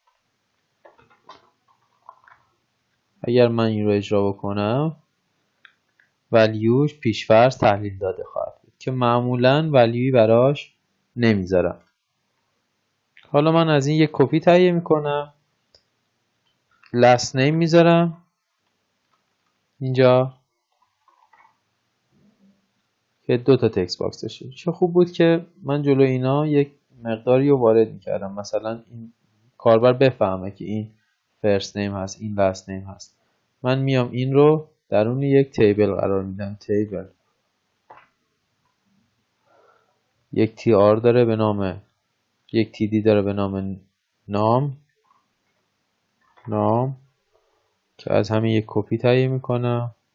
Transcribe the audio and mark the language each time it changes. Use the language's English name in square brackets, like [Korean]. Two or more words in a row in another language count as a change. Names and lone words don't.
[Persian] اگر من این رو اجرا بکنم، ولیوش پیشفرض تحلیل داده خواهد بود که معمولا ولیوی براش نمیذارم. حالا من از این یک کپی تهیه میکنم، [English] last name [Persian] میذارم اینجا که 2 تا [English] text box [Persian] داشته. چه خوب بود که من جلو اینا یک مقداری رو وارد میکردم، مثلا این کاربر بفهمه که این [English] first name [Persian] هست، این [English] last name [Persian] هست. من میام این رو درون یک تیبل قرار میدم. تیبل یک tr داره به نام، یک td داره به نام نام که از همین یک کپی تهیه میکنم.